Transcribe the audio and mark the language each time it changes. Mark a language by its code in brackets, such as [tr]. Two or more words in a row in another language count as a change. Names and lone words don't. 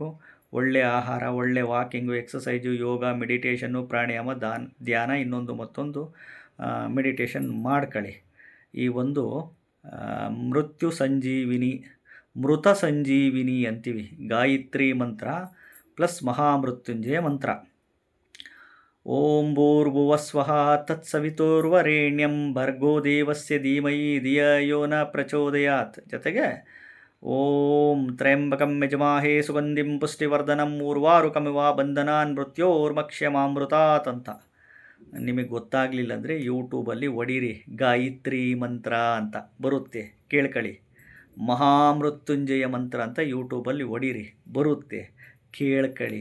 [kn] ಒಳ್ಳೆಯ ಆಹಾರ, ಒಳ್ಳೆಯ ವಾಕಿಂಗು, ಎಕ್ಸಸೈಜು, ಯೋಗ, ಮೆಡಿಟೇಷನ್ನು, ಪ್ರಾಣಾಯಾಮ, ಧ್ಯಾನ, ಇನ್ನೊಂದು ಮತ್ತೊಂದು ಮೆಡಿಟೇಷನ್ ಮಾಡ್ಕೊಳ್ಳಿ. ಈ ಒಂದು ಮೃತ್ಯು ಸಂಜೀವಿನಿ, ಮೃತ ಸಂಜೀವಿನಿ ಅಂತೀವಿ, ಗಾಯತ್ರಿ ಮಂತ್ರ ಪ್ಲಸ್ ಮಹಾಮೃತ್ಯುಂಜಯ ಮಂತ್ರ. [sa] ಓಂ ಭೂರ್ಭುವಸ್ವಃ ತತ್ಸವಿತುರ್ವರೆಣ್ಯಂ ಭರ್ಗೋ ದೇವಸ್ಯ ಧೀಮಹಿ ಧಿಯೋ ಯೋ ನ ಪ್ರಚೋದಯಾತ್. ಜೊತೆಗೆ ಓಂ ತ್ರ್ಯಂಬಕಂ ಯಜಮಾಹೇ ಸುಗಂಧಿಂ ಪುಷ್ಟಿವರ್ಧನಂ ಊರ್ವಾರುಕಮಿವ ಬಂಧನಾನ್ ಮೃತ್ಯೋರ್ಮಕ್ಷ್ಯಮಾಮೃತಾತ್ ಅಂತ. [kn] ನಿಮಗೆ ಗೊತ್ತಾಗಲಿಲ್ಲ ಅಂದರೆ ಯೂಟ್ಯೂಬಲ್ಲಿ ಹೊಡೀರಿ, ಗಾಯತ್ರಿ ಮಂತ್ರ ಅಂತ ಬರುತ್ತೆ, ಕೇಳ್ಕೊಳ್ಳಿ. ಮಹಾಮೃತ್ಯುಂಜಯ ಮಂತ್ರ ಅಂತ ಯೂಟ್ಯೂಬಲ್ಲಿ ಹೊಡೀರಿ, ಬರುತ್ತೆ, ಕೇಳ್ಕೊಳ್ಳಿ.